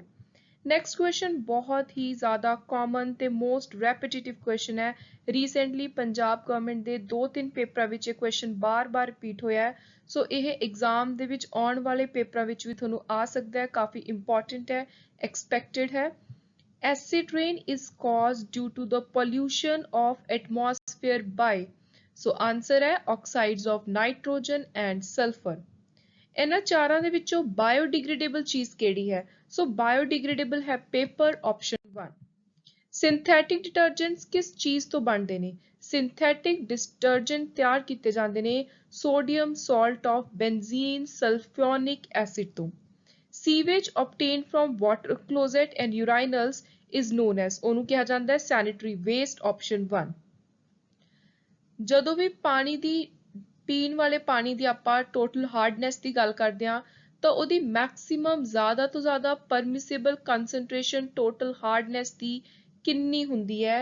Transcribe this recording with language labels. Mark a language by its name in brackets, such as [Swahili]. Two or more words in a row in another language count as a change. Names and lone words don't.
[English] next question [Punjabi] ਬਹੁਤ ਹੀ ਜ਼ਿਆਦਾ ਕਾਮਨ ਤੇ [English] most repetitive question [Punjabi] ਹੈ। ਰੀਸੈਂਟਲੀ ਪੰਜਾਬ ਗਵਰਨਮੈਂਟ ਦੇ 2-3 ਪੇਪਰਾਂ ਵਿੱਚ ਇਹ ਕੁਐਸਚਨ ਬਾਰ-ਬਾਰ ਰਿਪੀਟ ਹੋਇਆ ਹੈ, ਸੋ ਇਹ ਐਗਜ਼ਾਮ ਦੇ ਵਿੱਚ ਆਉਣ ਵਾਲੇ ਪੇਪਰਾਂ ਵਿੱਚ ਵੀ ਤੁਹਾਨੂੰ ਆ ਸਕਦਾ ਹੈ, ਕਾਫੀ ਇੰਪੋਰਟੈਂਟ ਹੈ, ਐਕਸਪੈਕਟਡ ਹੈ। [English] Acid rain is caused due to the pollution of atmosphere by? [Punjabi] ਸੋ ਆਨਸਰ ਹੈ [English] oxides of nitrogen and sulphur. [Punjabi] ਇਹਨਾਂ ਚਾਰਾਂ ਦੇ ਵਿੱਚੋਂ ਬਾਇਓਡਿਗ੍ਰੇਡੇਬਲ ਚੀਜ਼ ਕਿਹੜੀ ਹੈ? ਸੋ ਬਾਇਓਡਿਗ੍ਰੇਡੇਬਲ ਹੈ ਪੇਪਰ, ਆਪਸ਼ਨ 1. [English] synthetic detergents [Punjabi] ਕਿਸ ਚੀਜ਼ ਤੋਂ ਬਣਦੇ ਨੇ? [English] synthetic detergent [Punjabi] ਤਿਆਰ ਕੀਤੇ ਜਾਂਦੇ ਨੇ [English] sodium salt of benzene sulphonic acid [Punjabi] ਤੋਂ। [English] ਸੀਵੇਜ obtained from water closet and urinals is known as? [Punjabi] ਉਹਨੂੰ ਕਿਹਾ ਜਾਂਦਾ ਹੈ [English] sanitary waste, [Punjabi] ਆਪਸ਼ਨ 1. ਜਦੋਂ ਵੀ ਪਾਣੀ ਦੀ ਪੀਣ ਵਾਲੇ ਪਾਣੀ ਦੀ ਆਪਾਂ [English] total hardness [Punjabi] ਦੀ ਗੱਲ ਕਰਦੇ ਹਾਂ ਤਾਂ ਉਹਦੀ ਮੈਕਸਿਮਮ ਜ਼ਿਆਦਾ ਤੋਂ ਜ਼ਿਆਦਾ [English] permissible concentration total hardness [Punjabi] ਦੀ ਕਿੰਨੀ ਹੁੰਦੀ ਹੈ?